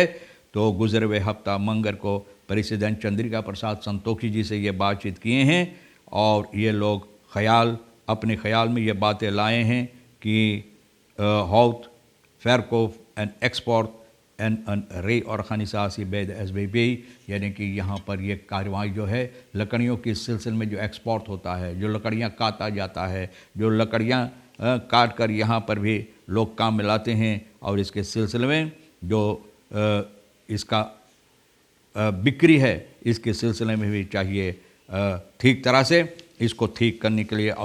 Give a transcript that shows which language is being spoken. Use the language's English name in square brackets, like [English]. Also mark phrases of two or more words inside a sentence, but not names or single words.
[Caribbean Hindustani] तो गुज़रे हुए हफ्ता मंगर को प्रेसिडेंट चंद्रिका प्रसाद संतोखी जी से ये बातचीत किए हैं और ये लोग अपने ख्याल में ये बातें लाए हैं कि [Dutch] hout verkoop en export en reorganisatie bij de SBB, [Caribbean Hindustani] यानी कि यहाँ पर ये कार्रवाई जो है लकड़ियों के सिलसिले में जो एक्सपोर्ट होता है, जो लकड़ियाँ काटा जाता है, जो लकड़ियाँ काट कर यहाँ पर भी लोग काम में लाते हैं और इसके सिलसिले में जो इसका बिक्री है इसके सिलसिले में भी चाहिए ठीक तरह से इसको ठीक करने के लिए।